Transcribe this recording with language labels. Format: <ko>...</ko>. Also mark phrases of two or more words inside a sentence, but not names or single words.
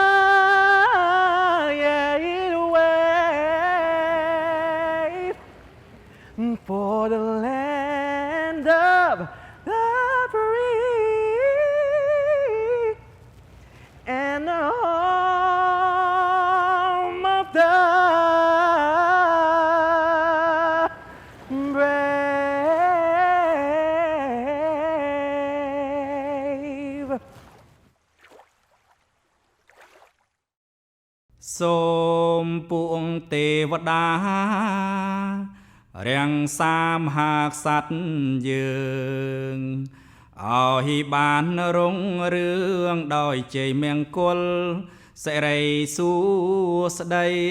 <en>yet wave for the land of the free and the home of the brave.</en> <km>សូមពួងទេវតារាំងសាមហាក្សត្រយើងឲ្យបានរុងរឿងដោយជ័យមង្គលសិរីសួស្តី</km>